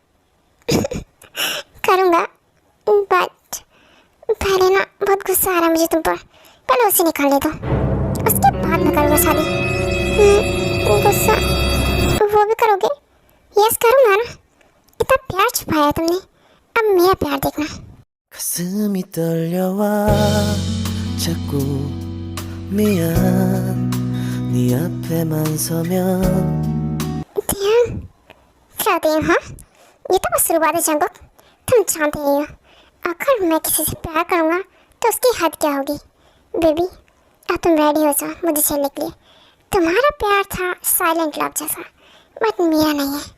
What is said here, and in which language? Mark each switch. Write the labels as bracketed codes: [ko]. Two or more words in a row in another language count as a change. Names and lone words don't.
[hi] करूँगा, बट पहले ना बहुत गुस्सा आ रहा है मुझे तुम पर। पहले उसे निकाल दे दो, उसके बाद मैं करूँगा शादी। गुस्सा वो भी करोगे? यस करूँगा ना। इतना प्यार छुपाया तुमने, अब मेरा प्यार देखना। [ko] 가슴이 떨려와 자꾸 미안 네 앞에만 서면 [hi] टेयंग, क्या टेयंग? हाँ ये तो बस शुरुआत है जंकुक, तुम जानते ही हो अगर मैं किसी से प्यार करूँगा तो उसकी हद क्या होगी। बेबी, अब तुम रेडी हो जाओ मुझे झेलने के लिए। तुम्हारा प्यार था [en] silent love [hi] जैसा, बट मेरा नहीं है।